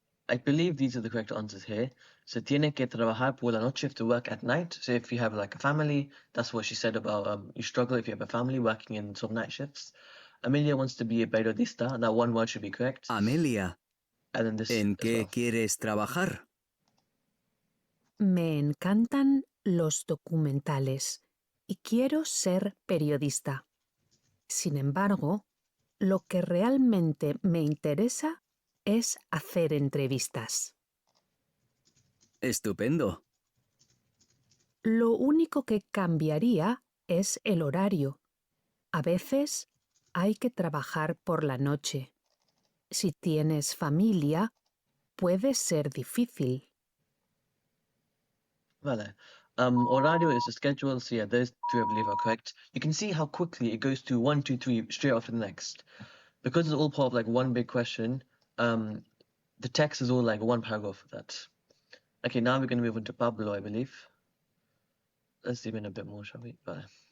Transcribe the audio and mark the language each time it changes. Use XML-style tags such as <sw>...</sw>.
<en>I believe these are the correct answers here. So tiene que trabajar por la noche, you have to work at night. So if you have like a family, that's what she said about you struggle if you have a family working in some night shifts. Amelia wants to be a periodista. That one word should be correct. Amelia, And then this</en> <es>¿en</es> <en>as</en> <es>qué</es> <en>well.</en> <es>quieres trabajar? Me encantan los documentales y quiero ser periodista. Sin embargo, lo que realmente me interesa es hacer entrevistas. Estupendo. Lo único que cambiaría es el horario. A veces hay que trabajar por la noche. Si tienes familia, puede ser difícil. Vale.</es> <en>Horario is a schedule, so yeah, those three I believe are correct. You can see how quickly it goes to 1, 2, 3 straight after the next. Because it's all part of like one big question, the text is all like one paragraph of that. Okay, now we're going to move on to Pablo, I believe. Let's zoom in a bit more, shall we? Vale.</en>